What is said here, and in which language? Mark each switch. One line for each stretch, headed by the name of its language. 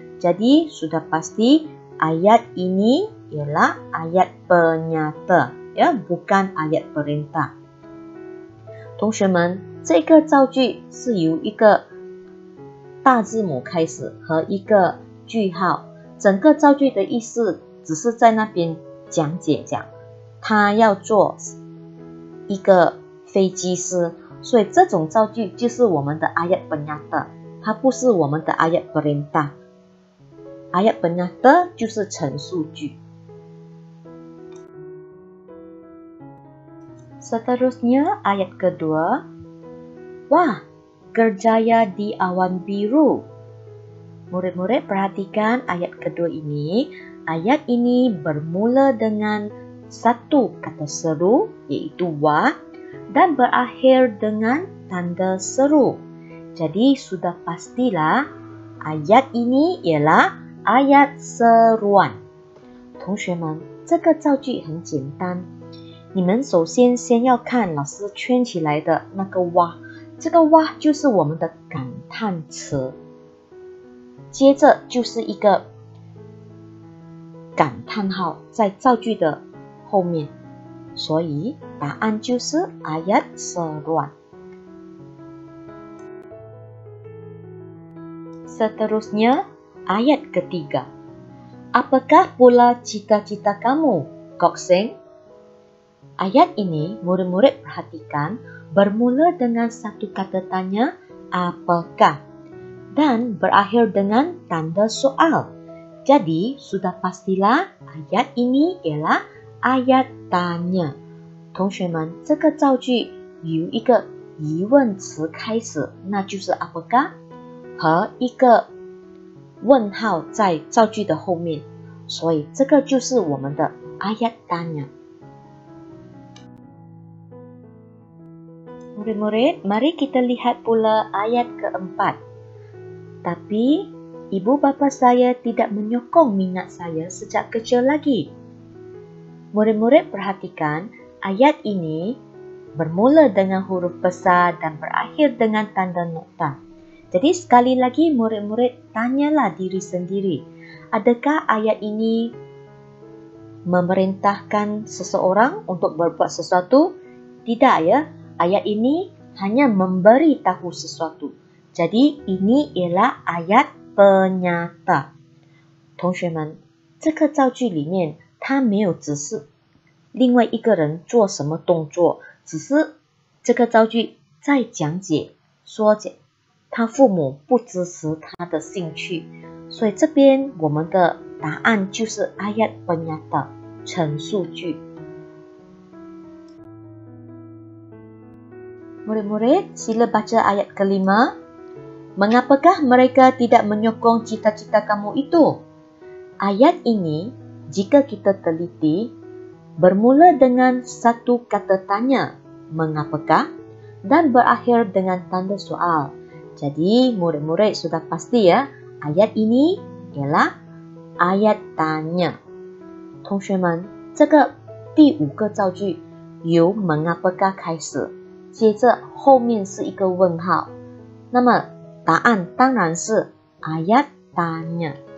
Malay: Jadi, sudah pasti ayat ini ialah ayat penyata. 不干 ayat perintah。
Chinese: 同学们，这个造句是由一个大字母开始和一个句号，整个造句的意思只是在那边讲解讲他要做一个飞机师，所以这种造句就是我们的 ayat penyata，它不是我们的 ayat perintah。 ayat penyata 就是陈述句。
Malay: Seterusnya ayat kedua. Wah, kerjaya di awan biru. Murid-murid perhatikan ayat kedua ini. Ayat ini bermula dengan satu kata seru, iaitu wah, dan berakhir dengan tanda seru. Jadi sudah pastilah ayat ini ialah ayat seruan.
Chinese: 同学们，这个造句很简单。你们首先要看老师圈起来的那个哇，这个哇就是我们的感叹词，接着就是一个感叹号在造句的后面，所以答案就是 ayat seruan。
Malay: Seterusnya ayat ketiga. Apakah pula cita-cita kamu, Kokseng? Ayat ini, murid-murid perhatikan, bermula dengan satu kata tanya, apakah? Dan berakhir dengan tanda soal. Jadi, sudah pastilah ayat ini ialah ayat tanya.
Chinese: 同学们，这个造句由一个疑问词开始，那就是 apakah 和一个问号在造句的后面，所以这个就是我们的 ayat tanya。
Malay: Murid-murid, mari kita lihat pula ayat keempat. Tapi, ibu bapa saya tidak menyokong minat saya sejak kecil lagi. Murid-murid perhatikan, ayat ini bermula dengan huruf besar dan berakhir dengan tanda nokta. Jadi sekali lagi murid-murid tanyalah diri sendiri, adakah ayat ini memerintahkan seseorang untuk berbuat sesuatu? Tidak ya. Ayat ini hanya memberi tahu sesuatu. Jadi ini ialah ayat penyata.
Chinese: 同学们，这个造句里面，它没有指示另外一个人做什么动作，只是这个造句在讲解说他父母不支持他的兴趣，所以这边我们的答案就是 ayat penyata 陈述句。
Malay: Murid-murid, sila baca ayat kelima. Mengapakah mereka tidak menyokong cita-cita kamu itu? Ayat ini, jika kita teliti, bermula dengan satu kata tanya, mengapakah, dan berakhir dengan tanda soal. Jadi, murid-murid sudah pasti ya, ayat ini ialah ayat tanya.
Chinese: 同学们，这个第5个造句由 mengapakah 开始，接着后面是一个问号，那么答案当然是 ayat tanya.